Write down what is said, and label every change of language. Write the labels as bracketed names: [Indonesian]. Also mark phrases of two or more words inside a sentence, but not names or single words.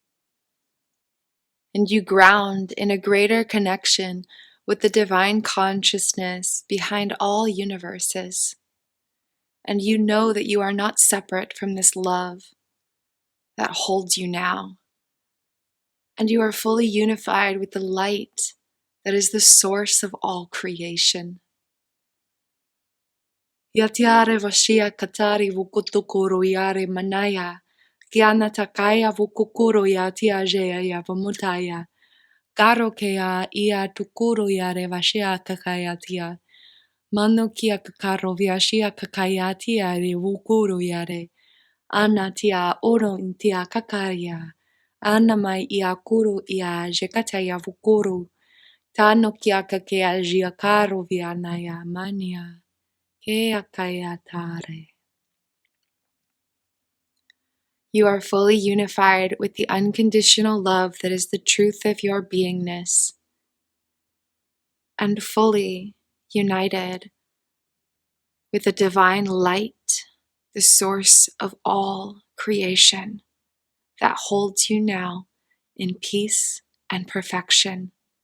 [English] And you ground in a greater connection with the divine consciousness behind all universes. And you know that you are not separate from this love that holds you now. And you are fully unified with the light that is the source of all creation. Yatiare vashia katari vukutukuru yare manaya, Gyana takaya vukukuru yatia jaya yavamutaya, Garo kea ia tukuru yare vashia kakayatia, Mano kia kakaro viashia kakayatia re vukuru yare, Anatia oro intia kakaya, Anamai ia kuru ia jekataya vukuru, Tano kia kakea jiakaro vianaya mania. You are fully unified with the unconditional love that is the truth of your beingness, and fully united with the divine light, the source of all creation that holds you now in peace and perfection.